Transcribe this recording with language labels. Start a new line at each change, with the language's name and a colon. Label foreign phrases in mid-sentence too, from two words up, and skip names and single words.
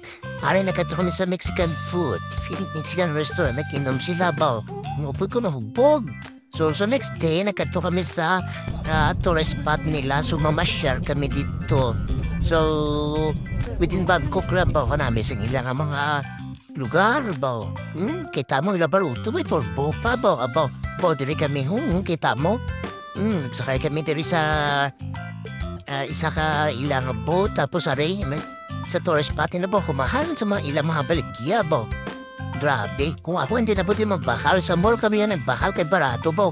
Hiligaynon: Aray nagkata kami sa
English: Mexican food. Feeling Mexican restaurant,
Hiligaynon: nakinom sila ba? Ngupod ko na hubog. So next day, nagkata kami sa
English: tourist spot
Hiligaynon: nila. So mamasyar kami dito. So, within Bangkok lang ba namin sa ilang mga lugar ba? Kita mo ilang baruto, may turbo pa ba? Diri kami, kita mo? Nagsakay kami diri sa isa ka ilang boat, tapos aray, sa
English: tourist spot
Hiligaynon: na ba, kumahalan sa mga ilang mga baligya ba? Grabe, kung ako hindi na pwede magbakal, sa mall kami yan nagbakal kay barato ba?